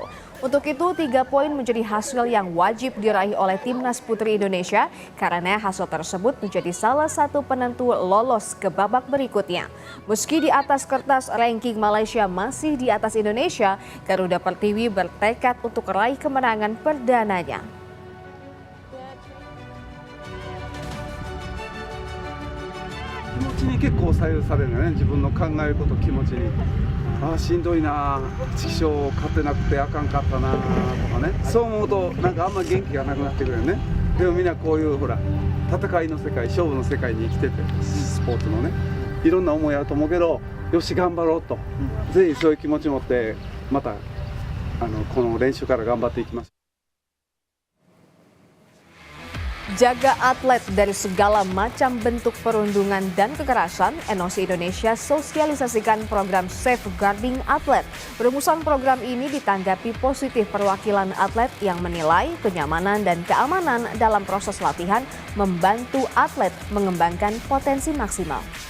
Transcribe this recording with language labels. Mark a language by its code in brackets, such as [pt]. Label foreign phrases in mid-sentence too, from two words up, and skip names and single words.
[id] Untuk itu, 3 poin menjadi hasil yang wajib diraih oleh Timnas Putri Indonesia karena hasil tersebut menjadi salah satu penentu lolos ke babak berikutnya. Meski di atas kertas ranking Malaysia masih di atas Indonesia, Garuda Pertiwi bertekad untuk meraih kemenangan perdananya. [ja] 気持ちに結構左右されるよね、自分の考えること気持ちに。ああしんどいな、畜生勝てなくてあかんかったなとかね、そう思うとなんかあんま元気がなくなってくるよね。でもみんなこういうほら戦いの世界、勝負の世界に生きてて、スポーツのね、いろんな思いあると思うけど、よし頑張ろうと、ぜひそういう気持ち持ってまたこの練習から頑張っていきます。 [id] Jaga atlet dari segala macam bentuk perundungan dan kekerasan, NOC Indonesia sosialisasikan program Safeguarding Atlet. Perumusan program ini ditanggapi positif perwakilan atlet yang menilai kenyamanan dan keamanan dalam proses latihan membantu atlet mengembangkan potensi maksimal.